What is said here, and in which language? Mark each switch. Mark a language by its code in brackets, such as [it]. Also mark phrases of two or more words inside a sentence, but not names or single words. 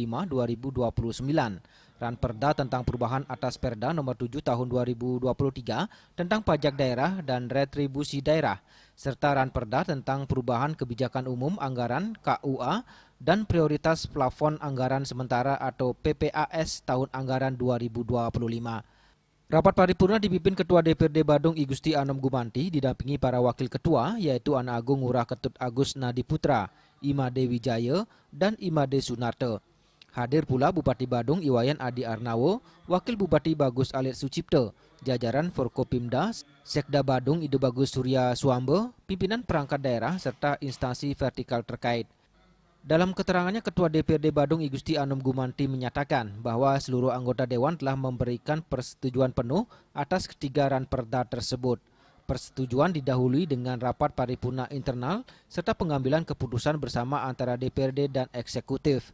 [id] Ranperda tentang perubahan atas Perda nomor 7 tahun 2023 tentang pajak daerah dan retribusi daerah, serta Ranperda tentang perubahan kebijakan umum anggaran KUA dan prioritas plafon anggaran sementara atau PPAS tahun anggaran 2025. Rapat paripurna dipimpin Ketua DPRD Badung I Gusti Anom Gumanti didampingi para wakil ketua yaitu Anak Agung Ngurah Ketut Agus Nadiputra, Imade Wijaya, dan Imade Sunarte. Hadir pula Bupati Badung Iwayan Adi Arnawo, Wakil Bupati Bagus Alit Sucipto, jajaran Forkopimda, Sekda Badung Ido Bagus Surya Suambe, pimpinan perangkat daerah serta instansi vertikal terkait. Dalam keterangannya, Ketua DPRD Badung I Gusti Anom Gumanti menyatakan bahwa seluruh anggota Dewan telah memberikan persetujuan penuh atas ketiga ranperda tersebut. Persetujuan didahului dengan rapat paripurna internal serta pengambilan keputusan bersama antara DPRD dan eksekutif.